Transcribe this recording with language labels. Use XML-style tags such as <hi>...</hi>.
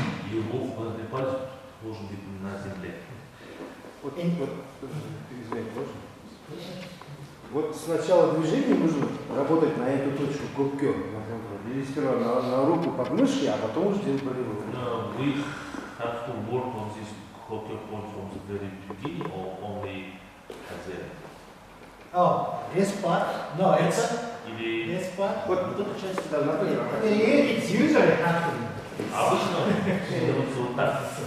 <ru>Его указательный палец должен быть на земле. Извините, можно? Вот с начала движения нужно работать на эту точку гокё, или сперва на руку под мышки, а потом уже делать болевую.</ru> <en>We have to work on this gokyo point from the very beginning or only at the end. Oh, this part? No, it's</en> <ru>Или</ru> <en>this part.</en> <ru>Вот эта часть должна быть.</ru> <en>It's usually happening.</en> <ru>обычно делается вот так.</ru>